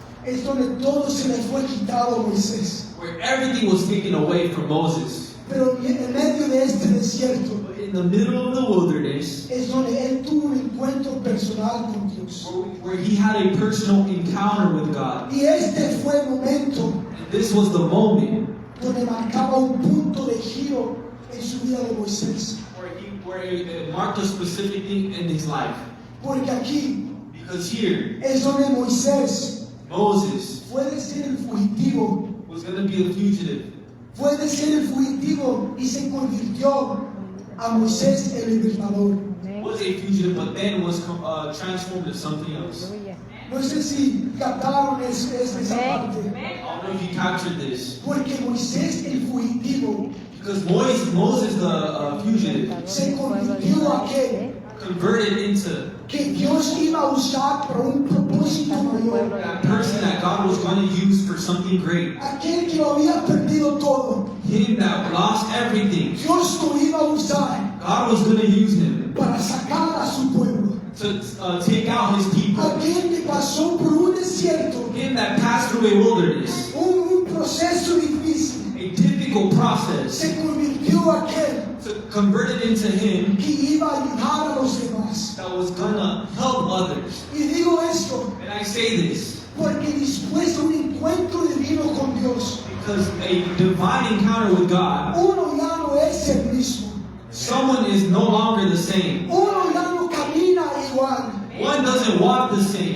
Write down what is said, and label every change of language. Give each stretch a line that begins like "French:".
Spanish: es donde todo se le fue quitado a Moisés.
English: where everything was taken away from Moses,
Spanish: Pero en medio de este desierto
English: but in the middle of the wilderness,
Spanish: es donde él tuvo un encuentro personal con Dios.
English: where he had a personal encounter with God.
Spanish: Y este fue el momento
English: And this was the moment
Spanish: donde marcaba un punto de giro en su vida de Moisés.
English: where it marked a specific thing in his life.
Spanish: Porque aquí
English: Because here,
Spanish: es donde Moisés
English: Moses
Spanish: fue de ser el fugitivo,
English: was going to be a fugitive.
Spanish: fue de ser el fugitivo y se convirtió a Moisés el libertador.
English: Was a fugitive, but then was transformed into something else.
Spanish: No sé si captaron esa parte.
English: I don't know if you captured this.
Spanish: Porque Moisés el fugitivo
English: Because Moses the fugitive,
Spanish: se convirtió a aquel
English: converted into
Spanish: que Dios iba a usar para un propósito mayor.
English: that person that God was going to use for something great.
Spanish: Aquel que lo había perdido todo,
English: Him that lost everything,
Spanish: Dios lo iba a usar
English: God was going to use him
Spanish: para sacar a su pueblo.
English: to take out his people.
Spanish: Aquel que pasó por un desierto,
English: Him that passed through a wilderness,
Spanish: un proceso difícil,
English: a difficult process,
Spanish: se convirtió a aquel
English: converted into him
Spanish: que iba a ayudar a los demás.
English: that was going to help others.
Spanish: Y digo esto
English: And I say this
Spanish: porque después de un encuentro divino con Dios,
English: because a divine encounter with God,
Spanish: uno ya no es el mismo.
English: someone is no longer the same.
Spanish: Uno ya no camina igual.
English: One doesn't walk the same.